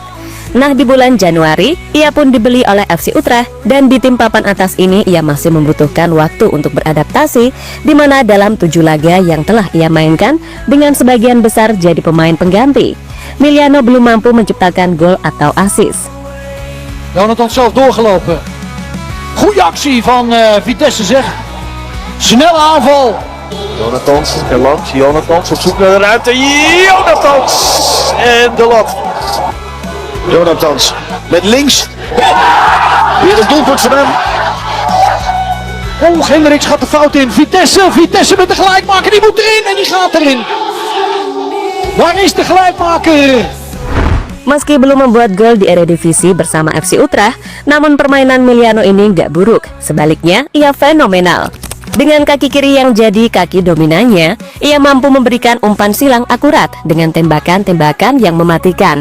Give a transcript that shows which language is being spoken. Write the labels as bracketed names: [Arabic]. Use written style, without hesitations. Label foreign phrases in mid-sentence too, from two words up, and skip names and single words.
[Indonesian] Nah, di bulan Januari, ia pun dibeli oleh FC Utrecht dan di tim papan atas ini ia masih membutuhkan waktu untuk beradaptasi, di mana dalam 7 laga yang telah ia mainkan dengan sebagian besar jadi pemain pengganti, Meliano belum mampu menciptakan gol atau assist. [Dutch] Jonathan zelf doorgelopen. Goede actie van Vitesse zeg. Snelle aanval. Jonathans er langs. Jonathans op zoek naar de ruimte. Jonathans en de lat. Jonathans met links. Weer een doelpunt van hem. Oh, Hendricks gaat de fout in. Vitesse met de gelijkmaker. Die moet erin en die gaat erin. Waar is de gelijkmaker? [Indonesian] Meski belum membuat gol di Eredivisie bersama FC Utrecht, namun permainan Meliano ini nggak buruk. Sebaliknya, ia fenomenal. Dengan kaki kiri yang jadi kaki dominannya, ia mampu memberikan umpan silang akurat dengan tembakan-tembakan yang mematikan.